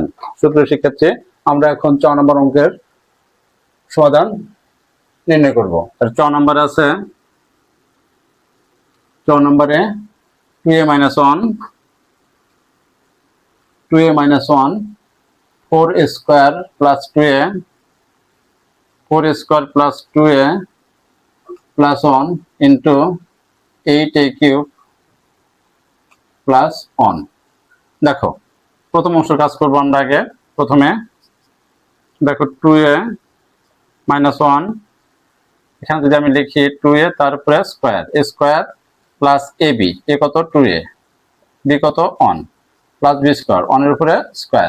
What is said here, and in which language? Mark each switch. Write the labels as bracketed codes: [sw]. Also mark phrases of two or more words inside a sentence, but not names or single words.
[bn] সুপ্রিয় শিক্ষার্থী, আমরা এখন 4 নম্বর অঙ্কের সমাধান নির্ণয় করব। আর 4 নম্বরে আছে 4 নম্বরে [en] 2a minus 1 4 square plus 2a plus 2a plus 1 into 8a cube plus 1। [bn] দেখো প্রথম অংশের কাজ করবো আমরা আগে। প্রথমে দেখো [en] 2a minus 1, [bn] এখানে যদি আমি লিখি 2a তার উপরে [en] square plus a b, [bn] এ কত 2a, বি কত 1 [en] plus b square [bn] 1 এর উপরে স্কোয়ার।